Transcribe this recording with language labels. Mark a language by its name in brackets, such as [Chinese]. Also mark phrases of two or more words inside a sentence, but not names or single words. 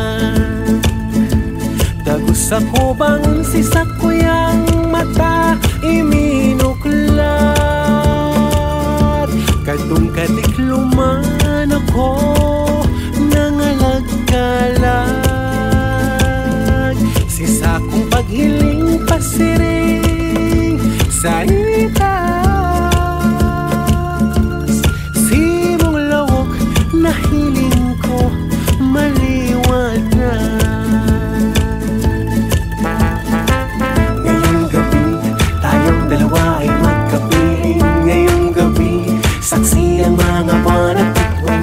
[Bikol] Dagos ako bangon si sakuyang mata iminuklat, kadtong kadikluman ako nangalagkalag. Si sakong paghiling pasiring sa itas, simong lawok na hiling ko maliwanag. [Filipino] Ngayong gabi, tayong dalawa ay magkapiling. Ngayong gabi, saksi ang mga buwan at bituin.